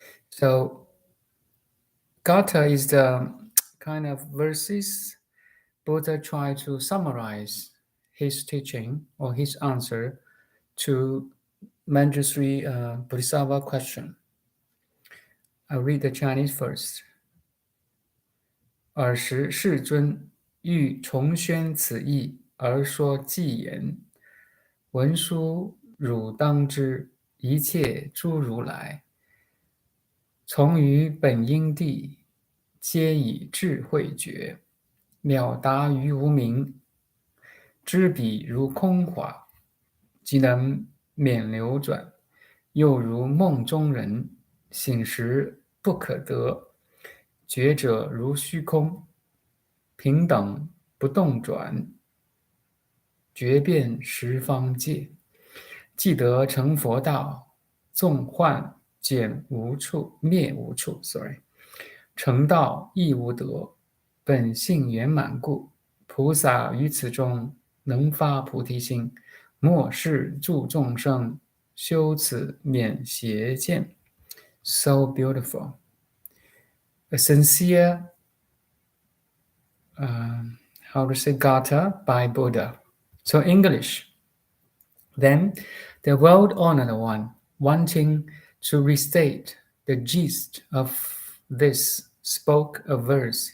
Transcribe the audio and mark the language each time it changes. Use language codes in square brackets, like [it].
[en] So Gatha is the kind of verses Buddha tried to summarize his teaching or his answer to Mañjusri Bodhisattva question. I'll read the Chinese first. [zh] 尔时世尊欲重宣此义而说偈言：文殊汝当知，一切诸如来，从于本因地，皆以智慧觉，了达于无明，知彼如空华，即能免流转，又如梦中人，醒时不可得，觉者如虚空，平等不动转，觉遍十方界，既得成佛道，纵幻减无处，灭无处。成道亦无得，本性圆满故，菩萨于此中能发菩提心，末世助众生，修此免邪见。 [en] So beautiful. A sincere, how to say, Gatha by Buddha. So English. Then the world-honored one, wanting to restate the gist of this, spoke a verse.